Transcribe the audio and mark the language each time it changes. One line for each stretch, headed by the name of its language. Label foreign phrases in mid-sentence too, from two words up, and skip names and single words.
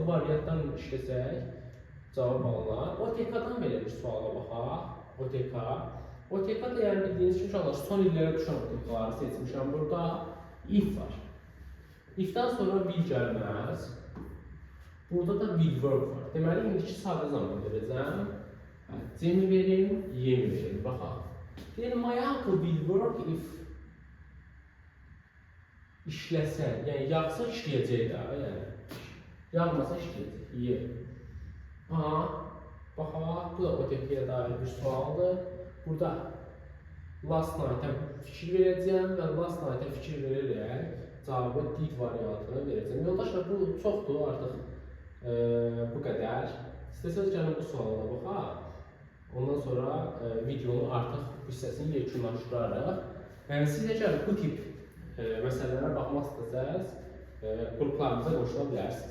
Azerbaijani: Variantlarla işləsək, cavab alınar. OTK-dan belə bir suala baxaq. OTK da yəni bildiyiniz kimi uşaqlar son illərə düşən OTK-ları seçmişəm. Burada if var. If-dən sonra will gəlməz. Burada da
English: will work
Azerbaijani: var. Deməli, indiki sadə zaman verəcəm. C-mi verim, Y-mi verim. Baxaq. Deyir,
English: my uncle will work if
Azerbaijani: işləsə, yəni yağsa işləyəcək də, yəni. Yağmasa işləyəcək, Y. Aha, baxaq, bu da OTP-yə dair bir sualdır. Burada
English: last night-
Azerbaijani: ə fikir verəcəm və
English: last night-
Azerbaijani: ə fikir verərək cavabı did variantını verəcəm. Yoldaşlar, bu çoxdur artıq bu qədər. İstəsəniz gəlin bu sualına baxaq. Ondan sonra videonun artıq hissəsini yekunlaşdırarıq. Siz əgər bu tip məsələlərə baxmaq istəsəniz, qruplarımıza qoşula bilərsiniz.